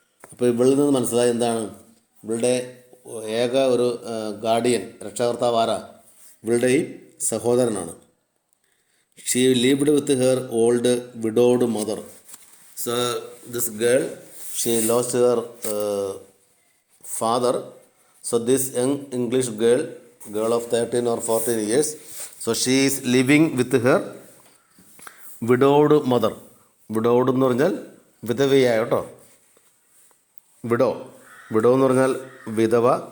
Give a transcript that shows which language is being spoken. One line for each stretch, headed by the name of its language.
Malayalam: അപ്പോൾ ഇവളിൽ നിന്ന് മനസ്സിലായി എന്താണ്? ഇവളുടെ ഏക ഒരു ഗാർഡിയൻ, രക്ഷകർത്താവ് ആരാ? ഇവളുടെ ഈ സഹോദരനാണ്.
English: She lived with her old widowed mother. So this girl, she lost her father. So this young English girl of 13 or 14 years, so she is living with her widowed mother.
Malayalam: Widowed എന്ന് പറഞ്ഞാൽ വിധവയായ കേട്ടോ. Widow എന്ന് പറഞ്ഞാൽ വിധവ.